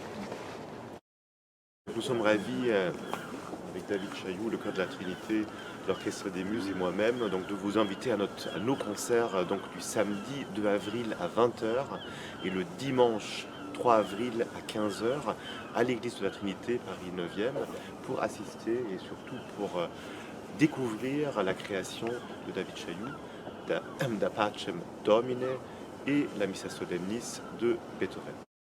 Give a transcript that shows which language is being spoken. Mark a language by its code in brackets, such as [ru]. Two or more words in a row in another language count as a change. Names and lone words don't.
[fr] Nous sommes ravis avec David Chailloux, le chœur de la Trinité, l'Orchestre des Muses et moi-même, donc de vous inviter à nos concerts donc, du samedi 2 avril à 20 h et le dimanche 3 avril à 15 h à l'église de la Trinité, Paris 9e, pour assister et surtout pour découvrir la création de David Chailloux, Da Pacem Domine et la Missa Solemnis de Beethoven.